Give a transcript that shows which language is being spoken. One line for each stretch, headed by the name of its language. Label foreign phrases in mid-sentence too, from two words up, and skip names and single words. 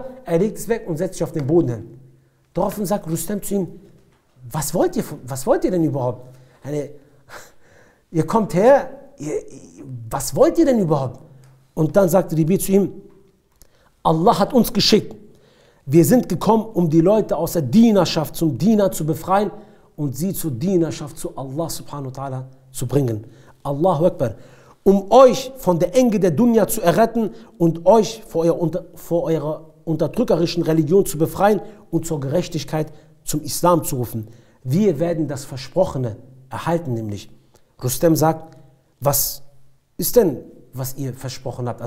German: Er legt es weg und setzt sich auf den Boden hin. Daraufhin sagt Rüstem zu ihm, was wollt ihr denn überhaupt? Ihr kommt her, was wollt ihr denn überhaupt? Und dann sagt Ribi zu ihm, Allah hat uns geschickt. Wir sind gekommen, um die Leute aus der Dienerschaft zum Diener zu befreien und sie zur Dienerschaft zu Allah
Arabic: سبحانه وتعالى
German: zu bringen.
Arabic: الله أكبر.
German: Um euch von der Enge der Dunya zu erretten und euch vor eurer unterdrückerischen Religion zu befreien und zur Gerechtigkeit zum Islam zu rufen. Wir werden das Versprochene erhalten, nämlich. Rüstem sagt, was ist denn, was ihr versprochen habt?